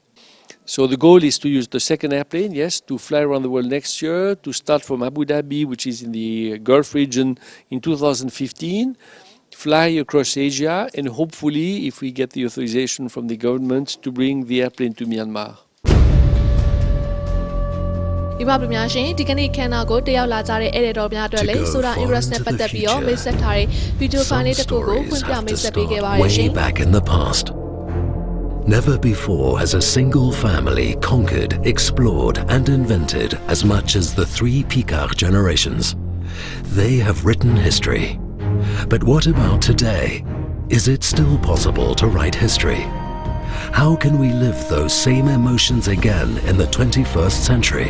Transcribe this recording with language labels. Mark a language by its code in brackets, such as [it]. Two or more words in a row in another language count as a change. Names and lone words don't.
[en] So the goal is to use the second airplane, yes, to fly around the world next year, to start from Abu Dhabi, which is in the Gulf region, in 2015, fly across Asia, and hopefully, if we get the authorization from the government, to bring the airplane to Myanmar. [my] ဒီမှာပြည်များရှင်ဒီကနေ့ခန်းနာကိုတက်ရောက်လာကြတဲ့ဧည့်သည်တော်များအတွက်လည်း Solar Ingress နဲ့ပတ်သက်ပြီးတော့မိတ်ဆက်ထားတဲ့ video file လေးတစ်ခုကိုဖွင့်ပြမိတ်ဆက်ပေးခဲ့ပါတယ်ရှင် [en] Way back in the past. Never before has a single family conquered, explored and invented as much as the three Picard generations. They have written history. But what about today? Is it still possible to write history? How can we live those same emotions again in the 21st century?